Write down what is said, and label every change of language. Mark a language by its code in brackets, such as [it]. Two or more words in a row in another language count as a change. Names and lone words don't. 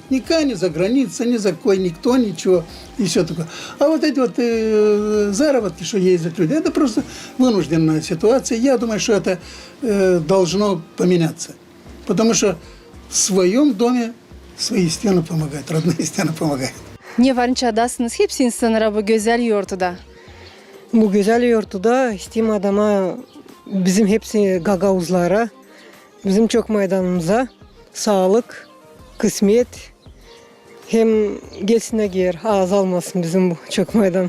[ru] Никакая ни за граница, ни за кой, никто, ничего, и все такое. А вот эти вот заработки, что ездят люди, это просто вынужденная ситуация. Я думаю, что это должно поменяться. Потому что в своем доме свои стены помогают, родные стены помогают. [gag] Не varınçadasınız hepsi insanlara bu güzel yurtda. Bu güzel yurtda istim adama bizim hepsi gagavuzlara, bizim çok meydanımıza sağlık, kısmet, hem gelsin gel, azalmasın bizim bu çok meydan.